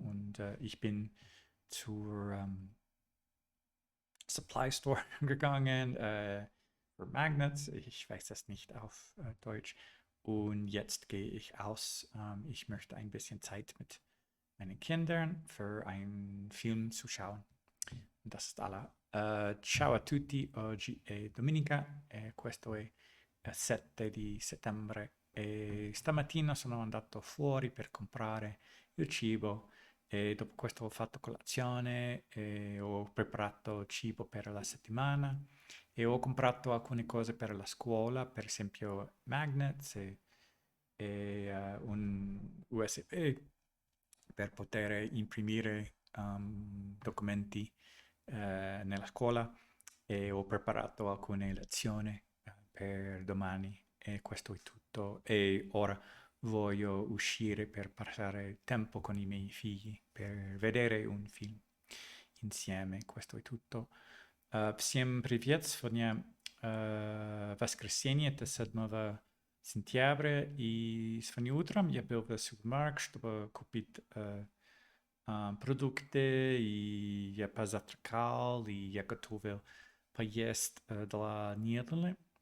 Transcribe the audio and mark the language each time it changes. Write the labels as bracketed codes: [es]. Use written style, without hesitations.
[de] Und ich bin zur Supply Store gegangen für Magnets. Ich weiß das nicht auf Deutsch. Und jetzt gehe ich aus. Ich möchte ein bisschen Zeit mit meinen Kindern für einen Film zu schauen. Und das ist alla. [it] Ciao a tutti, oggi è domenica e questo è 7 di settembre e stamattina sono andato fuori per comprare il cibo e dopo questo ho fatto colazione e ho preparato cibo per la settimana e ho comprato alcune cose per la scuola, per esempio magnets e un USB per poter imprimere documenti nella scuola e ho preparato alcune lezioni per domani e questo è tutto. E ora voglio uscire per passare tempo con i miei figli, per vedere un film insieme. Questo è tutto. [ru] Всем привет! Сегодня воскресенье, это 7 сентября, и сегодня утром я был в супермаркет, чтобы купить продукты, и я позавтракал, и я готовил поесть для Нелли.